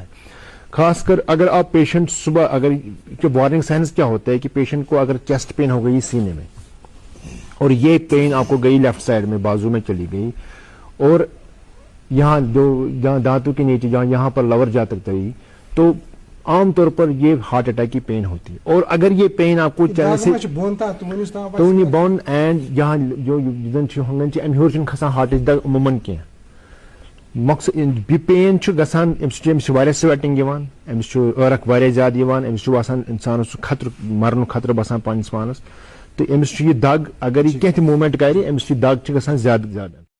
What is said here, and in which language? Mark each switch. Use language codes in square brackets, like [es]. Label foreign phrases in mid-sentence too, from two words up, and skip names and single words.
[ur] خاص کر اگر آپ پیشنٹ صبح اگر جو [en] warning signs [ur] کیا ہوتا ہے کہ پیشنٹ کو اگر [en] chest pain [ur] ہو گئی سینے میں اور یہ پین آپ کو گئی [en] left side [ur] میں بازو میں چلی گئی اور یہاں جہاں دانتوں کے نیچے جہاں یہاں پر لور جا تک گئی تو عام طور پر یہ [en] heart attack [ur] کی پین ہوتی ہے. اور اگر یہ پین آپ کو [ks] بون اینڈ یہاں جو ام ہیور کھسان ہارٹچ دگ عموماً کی مقصد پین گژھان امس سویٹنگ امس عرق واریاہ زیادہ امس آسان انسانس خطرہ مرن خطرہ بسان پنس پانس تو امس یہ دگ اگر یہ کینٛہہ تہِ موومنٹ کرِ امس یہ دگ گژھان زیادہ زیادہ.